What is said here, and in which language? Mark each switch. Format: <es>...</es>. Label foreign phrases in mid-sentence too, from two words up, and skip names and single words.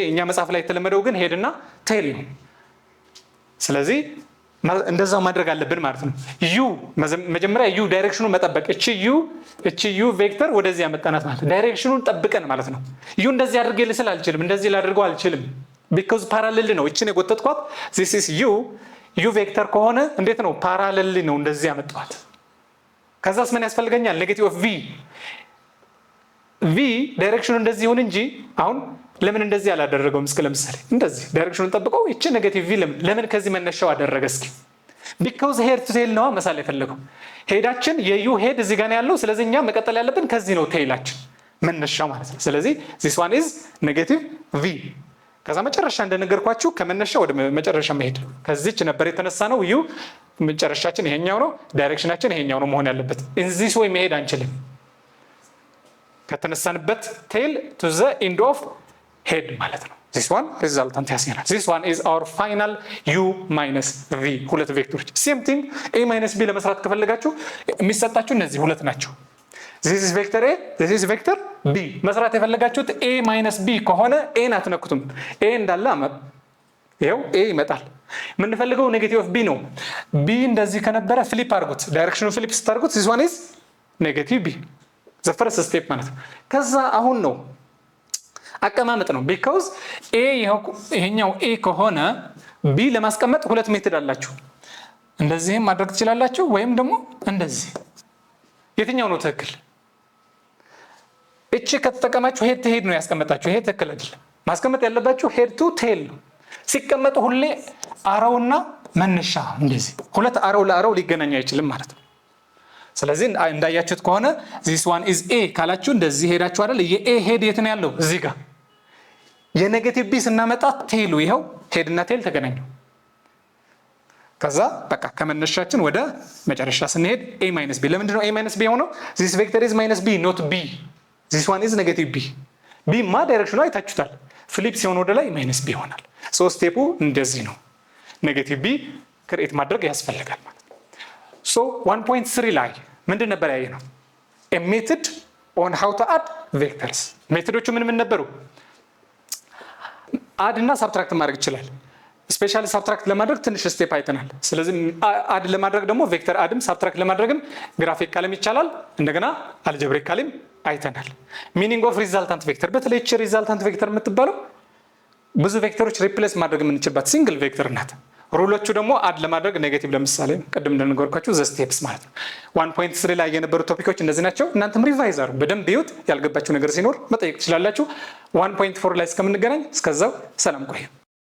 <am>እኛ መጽሐፍ ላይ የተለመደው ግን ሄድ እና ቴል ነው። ስለዚህ እንደዛው ማድረግ አለብን ማለት ነው። ዩ መጀመሪያ ዩ ዳይሬክሽኑ መጠበቅ እቺ</am> <en>u vector</en> <am>ወደዚህ ያመጣናት ማለት ዳይሬክሽኑን ጠብቀን ማለት ነው። ዩ እንደዚህ አድርጌ ልስል አልችልም፣ እንደዚህ ላድርገው አልችልም</am> <en>because parallel</en> <am>ነው። እቺን የጎተትኳት</am> <en>this is u vector</en> <am>ከሆነ እንዴት ነው ፓራሌል ነው እንደዚህ ያመጣዋት። ከዛስ ምን ያስፈልገኛል</am> <en>negative of v</en> <am>ዳይሬክሽኑ እንደዚህ ይሁን እንጂ አሁን ለምን እንደዚህ አላደረገውም? እስኪ ለምሳሌ እንደዚህ ዳይሬክሽኑን ጠብቀው እቺ</am> <en>negative v</en> <am>ለምን ከዚህ መነሻው አደረገ? እስኪ</am> <en>because head to tail</en> <am>ነው መሳል የፈለገው። ሄዳችን የዩ ሄድ እዚህ ጋር ያለው ስለዚህ እኛ መቀጠል ያለብን ከዚህ ነው ቴይላችን መነሻው ማለት ነው። ስለዚህ</am> <en>this one is negative v።</en> <am>ከዛ መጨረሻ እንደነገርኳችሁ ከመነሻ ወደ መጨረሻ መሄድ ከዚህች ነበር የተነሳ ነው ዩ መጨረሻችን ይሄኛው ነው፣ ዳይሬክሽናችን ይሄኛው ነው መሆን ያለበት። ኢንዚስ ወይ መሄድ አንችልም ከተነሳንበት</am> <en>tail to the end of head</en> <am>ማለት ነው።</am> <en>this one resultant</en> <am>ያስገናል።</am> <en>this one is our final u minus v</en> <am>ሁለት ቬክተሮች</am> <en>same thing a minus b</en> <am>ለመስራት ከፈለጋችሁ የሚሰጣችሁ እነዚህ ሁለት ናቸው።</am> <en>this is vector a this is vector b</en> <am>መስራት የፈለጋችሁት</am> <en>a minus b</en> <am>ከሆነ a አትነኩትም። a እንዳለ ይሄው a ይመጣል። የምንፈልገው</am> <en>negative of</en> <am>b ነው። b እንደዚህ ከነበረ ፍሊፕ አድርጉት፣ ዳይሬክሽኑ ፍሊፕ ስታርጉት</am> <en>this one is negative b the first step</en> <am>ማለት ነው። ከዛ አሁን ነው አቀማመጥ ነው</am> <en>because a</en> <am>ይሄኛው ኤ ከሆነ ቢ ለማስቀመጥ ሁለት ሜተድ አላችሁ። እንደዚህም ማድረግ ትችላላችሁ ወይም ደግሞ እንደዚህ። የትኛው ነው ትክክል? እቺ ከተጠቀማችሁ</am> <en>head to head</en> <am>ነው ያስቀመጣችሁ። ይሄ ትክክል አይደለም። ማስቀመጥ ያለባችሁ</am> <en>head to tail</en> <am>ነው። ሲቀመጡ ሁሌ አራውና መነሻ እንደዚህ ሁለት አራው ለአራው ሊገናኙ አይችልም ማለት ነው። ስለዚህ እንዳያችሁት ከሆነ</am> <en>this one is a</en> <am>ካላችሁ እንደዚህ ሄዳችሁ አይደል? የኤ ሄድ የት ነው ያለው? እዚህ ጋር። የኔጌቲቭ ቢ ስናመጣ ቴሉ ይሄው ሄድ እና ቴል ተገናኙ። ከዛ በቃ ከመነሻችን ወደ መጨረሻ ስንሄድ</am> <en>a minus b።</en> <am>ለምንድን ነው</am> <en>a minus b</en> <am>የሆነው?</am> <en>this vector is minus b not b. this one is negative b.</en> <am>b ማ ዳይሬክሽኑ አይታችሁታል። ፍሊፕ ሲሆን ወደ ላይ</am> <en>minus b</en> <am>ይሆናል። ሶ ስቴፑ እንደዚህ ነው። ኔጌቲቭ b ክሬት ማድረግ ያስፈልጋል ማለት ነው። ሶ 1.3 ላይ ምንድን ነበር ያየነው?</am> <en>a method on how to add vectors።</en> <am>ሜቶዶቹ ምን ነበሩ? አድ እና ሳብትራክት ማድረግ ይችላል።</am> <en>specially subtract</en> <am>ለማድረግ ትንሽ ስቴፕ አይተናል። ስለዚህ አድ ለማድረግ ደግሞ ቬክተር አድም ሳብትራክት ለማድረግም ግራፊካልም ይቻላል፣ እንደገና አልጀብሪካልም አይተናል።</am> <en>meaning of resultant vector</en> <am>በተለይ እቺ</am> <en>resultant vector</en> <am>የምትባለው ብዙ ቬክተሮች ሪፕሌስ ማድረግ የምንችልባት</am> <en>single vector</en> <am>ናት። ሩሎቹ ደግሞ አድ ለማድረግ ኔጌቲቭ ለምሳሌ ቅድም እንደነገርኳችሁ</am> <en>the steps</en> <am>ማለት ነው። 1.3 ላይ የነበሩ ቶፒኮች እነዚህ ናቸው። እናንተም ሪቫይዝ አድርጉ በደንብ ይዩት። ያልገባችሁ ነገር ሲኖር መጠየቅ ትችላላችሁ። 1.4 ላይ እስከምንገናኝ እስከዛው ሰላም ቆዩ።</am>